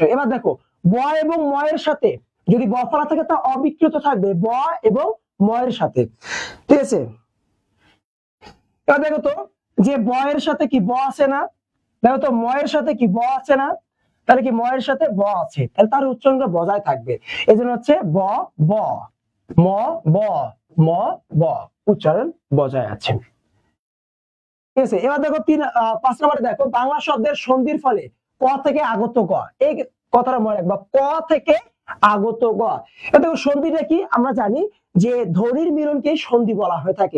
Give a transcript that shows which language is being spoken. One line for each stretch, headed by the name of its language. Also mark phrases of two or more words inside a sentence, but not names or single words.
Bangla: এবার দেখো ব এবং ম এর সাথে যদি ব ফলা থাকে তা অবিকৃত থাকবে, ব এবং ম এর সাথে, ঠিক আছে। এবার দেখো তো যে ব এর সাথে কি ব আছে না, দেখো তো ম এর সাথে কি ব আছে না, তাহলে কি ম এর সাথে ব আছে, তাহলে তার উচ্চারণটা বজায় থাকবে, এই জন্য হচ্ছে ব ব, ম ব, ম ব, উচ্চারণ বজায় আছে, ঠিক আছে। এবার দেখো 5 নম্বরে দেখো বাংলা শব্দের সন্ধির ফলে ক থেকে আগত গ, এই কথাটা মনে রাখবা, ক থেকে আগত গ। এবার দেখো সন্ধিটা কি, আমরা জানি যে ধ্বনির মিলনকে সন্ধি বলা হয়ে থাকে।